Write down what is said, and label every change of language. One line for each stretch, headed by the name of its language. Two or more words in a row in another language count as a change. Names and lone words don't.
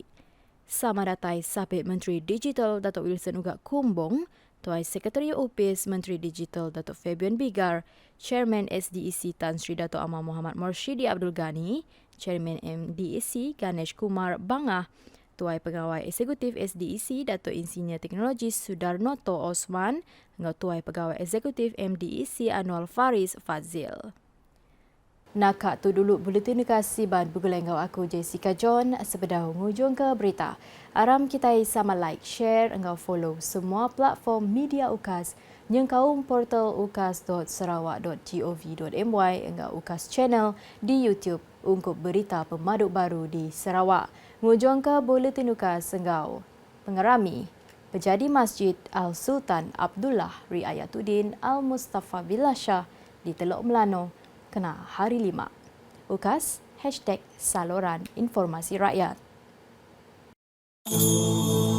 Iban: Sama datai Sabit Menteri Digital Datuk Wilson Ugak Kumbong, Tuai Sekretari Opis Menteri Digital Datuk Fabian Bigar, Chairman SDEC Tan Sri Datuk Amar Muhammad Morshidi Abdul Ghani, Chairman MDEC Ganesh Kumar Bangah, Tuai Pegawai Eksekutif SDEC Datuk Insinyur Teknologi Sudarnoto Osman, dengan Tuai Pegawai Eksekutif MDEC Anwar Faris Fazil. Nakak tu dulu buletin kasih ban bergulai aku Jessica John sebedah hujung ke berita. Aram kita sama
English: like, share,
Iban: engau follow semua platform media UKAS yang kaum portal ukas.sarawak.gov.my engau UKAS channel di YouTube untuk berita pemaduk baru di Sarawak. Ngujung ke buletin UKAS engau pengerami Pejadi Masjid Al-Sultan Abdullah Riayatuddin Al-Mustafa Billah di Teluk Melano kena hari 5.
Malay: UKAS #Saluran Informasi Rakyat.